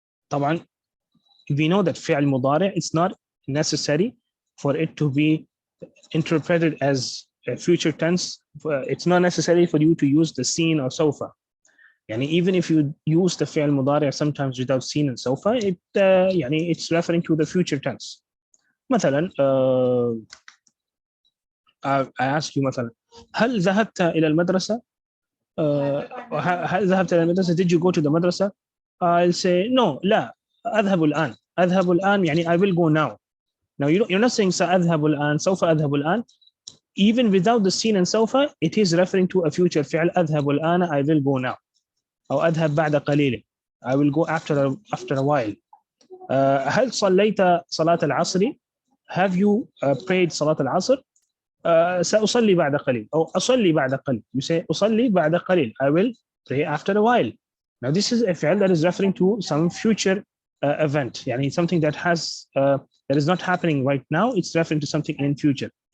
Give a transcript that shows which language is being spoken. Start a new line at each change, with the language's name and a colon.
English: طبعا we know that fi'l mudari', it's not necessary for it to be interpreted as a future tense. It's not necessary for you to use the seen or sofa. Yani even if you use the fi'l mudari' sometimes without seen and sofa, it's referring to the future tense.
Arabic: مثلا
English: I ask you
Arabic: مثلا هل ذهبت إلى المدرسة؟ هل ذهبت إلى المدرسة?
English: Did you go to the madrasa? I'll say no,
Arabic: لا أذهب الآن. أذهب الآن يعني
English: I will go now. Now you're not saying
Arabic: سأذهب الآن, سوف أذهب الآن.
English: Even without the seen and sofa, it is referring to a future fi'l.
Arabic: أذهب الآن,
English: I will go now.
Arabic: أو أذهب بعد قليل,
English: I will go after a while.
Arabic: هل صليت صلاة العصر?
English: Have you prayed
Arabic: صلاة العصر? سأصلي بعد قليل أو أصلي بعد قليل.
English: You say
Arabic: أصلي بعد قليل,
English: I will pray after a while. Now this is a fi'l that is referring to some future event. يعني something that has that is not happening right now. It's referring to something in future.